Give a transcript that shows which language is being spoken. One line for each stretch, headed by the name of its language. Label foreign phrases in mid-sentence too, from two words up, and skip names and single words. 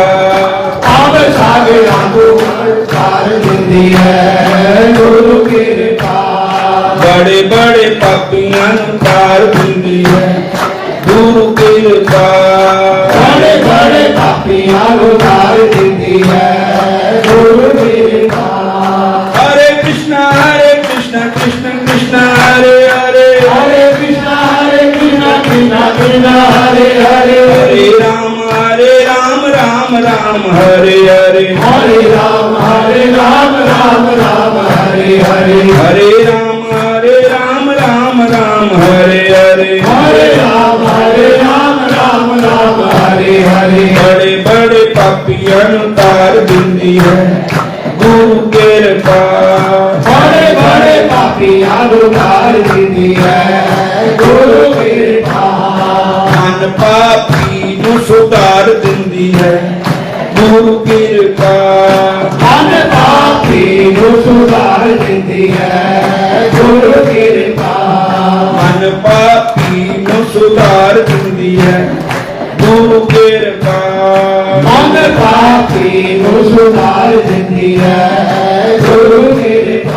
Punjabi: ਆਵ ਸਾਗਰਾਂ ਕੋ ਤਾਰ ਦਿੰਦੀ ਹੈ ਗੁਰੂ ਕਿਰਪਾ ਬੜੇ ਬੜੇ ਪਾਪੀਆਂ ਨੂੰ ਤਾਰ ਦਿੰਦੀ ਹੈ ਗੁਰੂ ਕਿਰਪਾ ਬੜੇ ਬੜੇ ਪਾਪੀਆਂ ਕੋ ਤਾਰ ਦਿੰਦੀ ਹੈ ਗੁਰੂ ਕਿਰਪਾ
Sanskrit: हरे कृष्णा कृष्ण कृष्ण हरे हरे हरे कृष्णा कृष्णा कृष्णा हरे हरे हरे राम राम राम हरे हरे हरे राम राम राम हरे हरे हरे राम राम हरे हरे हरे राम राम हरे हरे
Punjabi: ਬੜੇ ਬੜੇ ਪਾਪੀਆਂ ਨੂੰ ਤਾਰ ਦਿੰਦੀ ਹੈ ਗੁਰੂ ਕਿਰਪਾ ਬੜੇ ਬੜੇ ਪਾਪੀਆਂ ਕੋ ਤਾਰ ਦਿੰਦੀ ਹੈ ਗੁਰੂ ਕਿਰਪਾ ਮਨ ਪਾਪੀ ਨੂੰ ਸੁਧਾਰ ਦਿੰਦੀ ਹੈ ਗੁਰੂ ਕਿਰਪਾ ਮਨ ਪਾਪੀ ਕੋ ਸੁਧਾਰ ਦਿੰਦੀ ਹੈ ਗੁਰੂ ਕਿਰਪਾ ਮਨ ਪਾਪੀ ਨੂੰ ਸੁਧਾਰ ਦਿੰਦੀ ਹੈ ਗੁਰੂ ਕਿਰਪਾ ਮਨ ਪਾਪੀ ਕੋ ਸੁਧਾਰ ਦਿੰਦੀ ਹੈ ਗੁਰੂ ਕਿਰਪਾ